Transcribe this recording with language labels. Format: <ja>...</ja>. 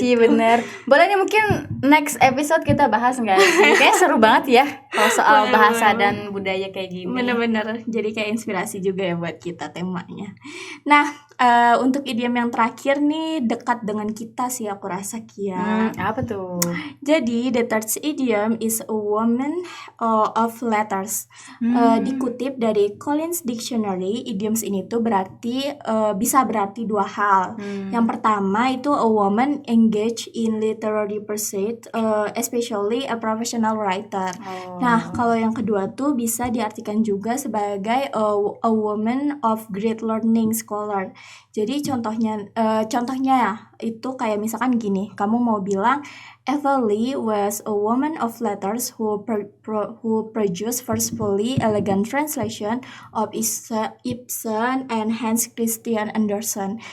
<id>sih bener. Boleh nih mungkin next episode kita bahas nggak sih? Kayaknya seru banget ya kalau soal bahasa dan budaya kayak gini. Bener-bener jadi kayak inspirasi juga ya buat kita temanya. Nah untuk idiom yang terakhir nih dekat dengan kita sih aku rasa Kia. Apa tuh? Jadi</id> <en>the third idiom is a woman of letters.</en> <id>Dikutip dari Collins Dictionary, idioms ini tuh berarti bisa berarti dua hal. Yang pertama itu</id> <en>a woman engaged in literary pursuit, especially a professional writer.</en> <id>Nah, kalau yang kedua tuh bisa diartikan juga sebagai</id> <en>a woman of great learning scholar.</en> <id>Jadi contohnya ya itu kayak misalkan gini, kamu mau bilang</id> <en>Eva Lee was a woman of letters who produced forcefully elegant translation of Ibsen and Hans Christian Andersen.</en>